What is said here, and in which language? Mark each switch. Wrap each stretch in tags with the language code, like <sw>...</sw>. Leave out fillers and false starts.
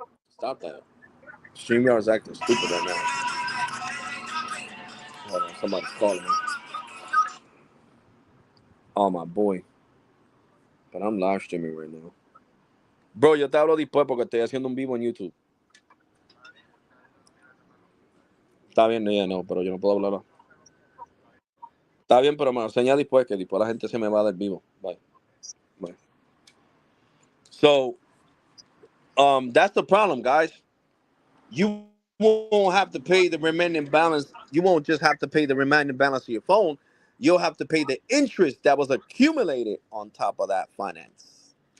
<en>Stop that. StreamYard is acting stupid right now. Hold on, somebody's calling me. Oh my boy, but I'm live streaming right now.</en> <es>Bro, yo te hablo después porque estoy haciendo un vivo en YouTube. Está bien, no, ya no, pero yo no puedo hablar ahora. Está bien, pero me enseña después que después la gente se me va del vivo.</es> <en>Bye. Bye. So, that's the problem, guys. You won't have to pay the remaining balance. You won't just have to pay the remaining balance of your phone. You'll have to pay the interest that was accumulated on top of that finance.</en>